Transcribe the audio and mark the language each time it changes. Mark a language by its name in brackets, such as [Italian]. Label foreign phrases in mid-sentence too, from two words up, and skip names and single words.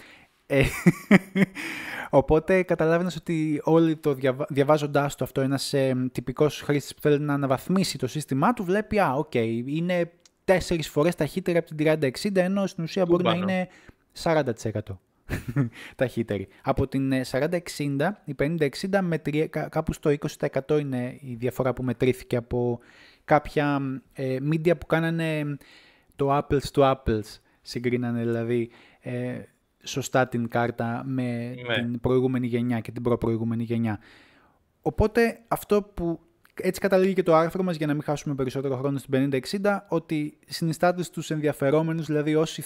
[Greek] Οπότε καταλάβαινες ότι όλοι το διαβάζοντάς το αυτό, ένας τυπικός χρήστης που θέλει να αναβαθμίσει το σύστημά του, βλέπει είναι 4 φορές ταχύτερη από την 3060, ενώ στην ουσία μπορεί να είναι 40% ταχύτερη. Από την 4060, η 5060 κάπου στο 20% είναι η διαφορά που μετρήθηκε από κάποια media που κάνανε το [English] apples to apples, [Greek] συγκρίνανε δηλαδή σωστά την κάρτα με την προηγούμενη γενιά και την προπροηγούμενη γενιά. Οπότε αυτό που έτσι καταλήγει και το άρθρο μας, για να μην χάσουμε περισσότερο χρόνο στην 5060, ότι συνιστάται στους ενδιαφερόμενους, δηλαδή όσοι